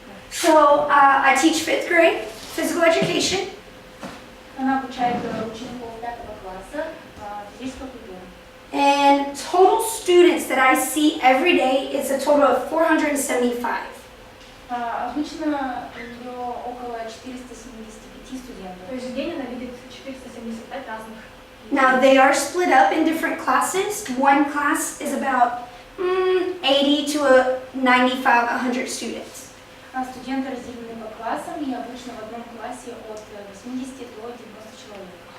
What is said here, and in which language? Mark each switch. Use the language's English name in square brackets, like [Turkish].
[English] So, I teach 5th grade physical education. [Russian] Она обучает учеников 5 класса физической культуры. [English] And total students that I see every day is a total of 475. [Russian] Обычно у нее около 475 студентов. То есть в день она видит 475 разных. [English] Now they are split up in different classes. One class is about 80 to 95, 100 students. [Russian] Студенты разделены по классам, и обычно в одном классе от 80 до 90 человек.